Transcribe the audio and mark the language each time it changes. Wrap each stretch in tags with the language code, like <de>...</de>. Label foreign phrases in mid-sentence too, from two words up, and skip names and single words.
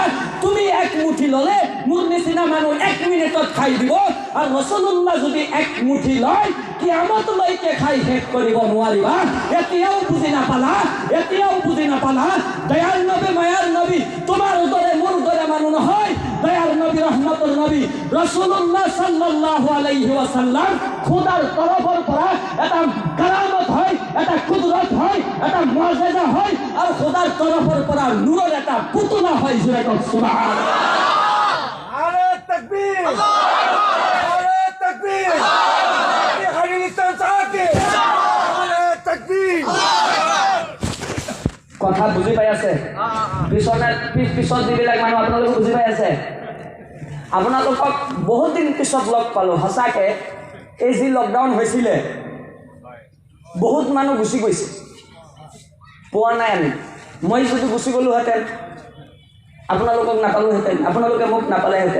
<as>তুমি এক মুঠি ল'লে মোৰ নিচিনা মানুহ 1 মিনিটত খাই দিব, আৰু ৰসুল্লাহ যদি এক মুঠি লয় কিয়ামতলৈকে খাই শেষ কৰিব নোৱাৰিবা। এতিয়াও বুজি নাপালা? এতিয়াও বুজি নাপালা? দয়াল নবী, মায়াৰ নবী তোমাৰ দৰে মোৰ দৰে মানুহ নহয়। দয়াল নবী, ৰহমতৰ নবী ৰসুল্লাহ</as> <ar>صلى الله عليه وسلم</ar> <as>খোদাৰ তৰফৰ পৰা এটা কাৰামত হয়, এটা কুদৰত হয়, এটা মুআজিজা হয়, আৰু খোদাৰ তৰফৰ পৰা নূৰৰ এটা পুতলা হয়। জোৰে কওক সুবহানাল্লাহ।</as> <ur>نعرۂ تکبیر، نعرۂ تکبیر, খালিলিস্তান সাহাকে, نعرۂ تکبیر.</ur> <as>কথা বুজি পাই আছে? পিছত যিবিলাক মানুহ আপোনালোকে বুজি পাই আছে? আপোনালোকক বহুত দিন পিছত লগ পালোঁ। সঁচাকৈ এই যি লকডাউন হৈছিলে, বহুত মানুহ গুচি গৈছে, পোৱা নাই আমি। মই যদি গুচি গ'লোহেঁতেন, আপোনালোকক নাপালোহেঁতেন, আপোনালোকে মোক নাপালেহেঁতেন।</as>